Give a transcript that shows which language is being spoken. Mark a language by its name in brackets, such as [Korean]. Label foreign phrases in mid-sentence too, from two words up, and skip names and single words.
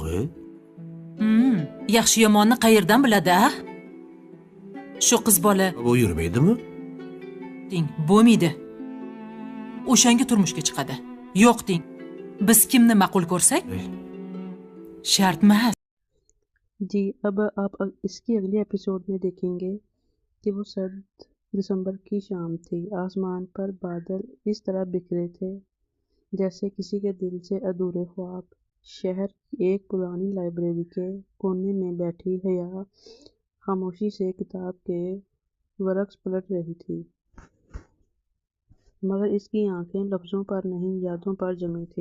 [Uzbek] Yaxshi yomonni qayerdan biladi-a? Shu qiz bola Bu yurmaydimi? ding, bo'lmaydi. O'shanga turmushga chiqadi. Yo'q ding. Biz kimni ma'qul ko'rsak, shart emas. [Hindi] जी अब आप इसकी अगले एपिसोड में देखेंगे कि वो सर्द दिसंबर की शाम थी। आसमान पर बादल इस तरह बिखरे थे जैसे किसी के दिल से अधूरे ख्वाब। शहर की एक पुरानी लाइब्रेरी के कोने में बैठी हया खामोशी से किताब के वर्क्स पलट रही थी, मगर इसकी आंखें लफ्ज़ों पर नहीं, यादों पर जमी थी।